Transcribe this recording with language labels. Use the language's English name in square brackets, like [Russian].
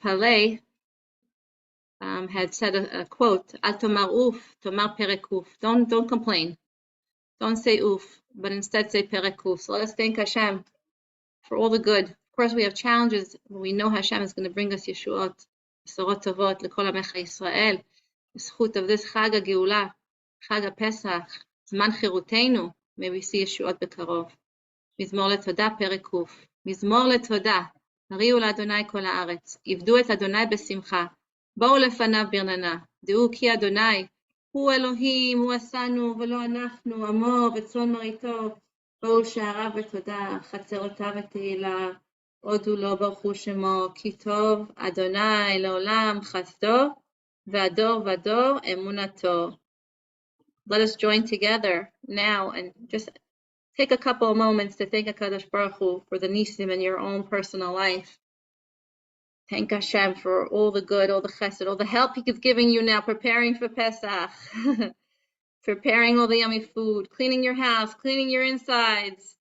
[English] Paley had said a quote, [Hebrew] Al tomar uf, tomar perek uf. [English] Don't complain. Don't say uf, but instead say perek uf. So let us thank Hashem for all the good. Of course, we have challenges, but we know Hashem is going to bring us Yeshuot, [Hebrew] Besorot Tovot, L'kol Amecha Yisrael, [English] the zchut of this Chag HaGeula, Chag HaPesach, [Hebrew] זמן חירותנו, [English] may we see [Hebrew] ישועות בקרוב. מזמור לתודה, פרק ק'. מזמור לתודה, הריעו לאדוני כל הארץ, עבדו את אדוני בשמחה, בואו לפניו ברננה, דעו כי אדוני, הוא אלוהים, הוא עשנו ולא אנחנו, עמו וצאן מרעיתו, בואו שעריו בתודה, חצרותיו בתהילה, הודו לו ברכו שמו, כי טוב אדוני לעולם חסדו, והדור ודור אמונתו. [English] Let us join together now and just take a couple of moments to thank HaKadosh Baruch Hu for the nisim in your own personal life. Thank Hashem for all the good, all the chesed, all the help He is giving you now, preparing for Pesach, preparing all the yummy food, cleaning your house, cleaning your insides.